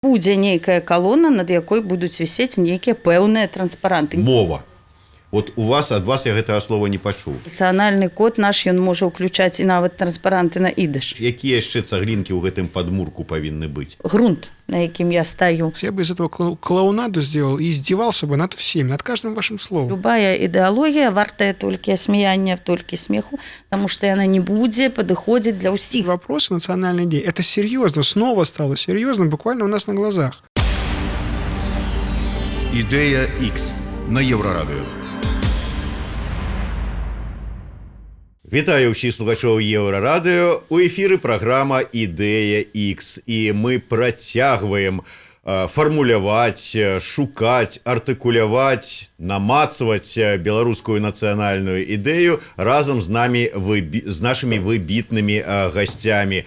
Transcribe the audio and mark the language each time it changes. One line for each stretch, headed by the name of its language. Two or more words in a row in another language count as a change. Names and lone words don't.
Belarusian: Будзе нейкая калона, над якой будуць вісець нейкія пэўныя транспаранты. Мова. Вот ад вас я гэтага слова не пачуў. Нацыянальны код наш, ён можа ўключаць і нават транспаранты на ідыш. Якія яшчэ цаглінкі ў гэтым падмурку павінны быць? Грунт, на якім я стаю.
Russian: Я бы из этого клоунаду сделал и издевался бы над всеми, над каждым вашим словом.
Belarusian: Любая ідэалогія вартая толькі смеяння, толькі смеху,
Russian: потому что
Belarusian: яна не будзе падыходзіць для ўсіх.
Russian: Вопросы национальной идеи. Это серьезно, снова стало серьезно, буквально у нас на глазах. Идея X на Еврорадио.
Belarusian: Вітаю ўсіх слухачоў Еўрарадыё. У эфіры праграма «Ідэя X». І мы працягваем фармуляваць, шукаць, артыкуляваць, намацваць беларускую нацыянальную ідэю разам з нашымі выбітнымі гасцямі.